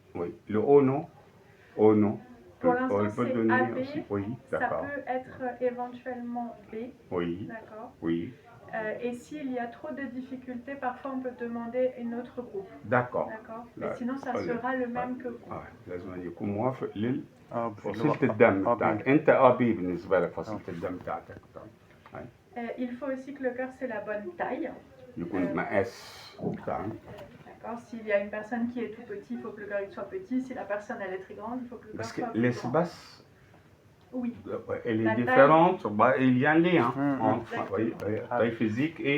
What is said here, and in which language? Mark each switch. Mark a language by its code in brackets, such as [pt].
[fr] Oui. Le O non. O non. Pour l'instant, c'est AB. Oui, ça peut être éventuellement B. Oui. D'accord. Oui. Et s'il y a trop de difficultés, parfois on peut demander une autre groupe. D'accord. Et sinon, ça sera le même que vous. [ar] لازم يكون موافق لفصيلة الدم بتاعتك. أنت AB بالنسبة لك فصيلة الدم بتاعتك. [fr] Il faut aussi que le cœur c'est la bonne taille. [ar] يكون مقاس بتاعك. [fr] S'il y a une personne qui est tout petit, il faut que le cœur soit petit. Si la personne elle est très grande, il faut que le cœur soit plus grand. L'espace, oui, elle est différente. Il y a un lien entre taille physique et...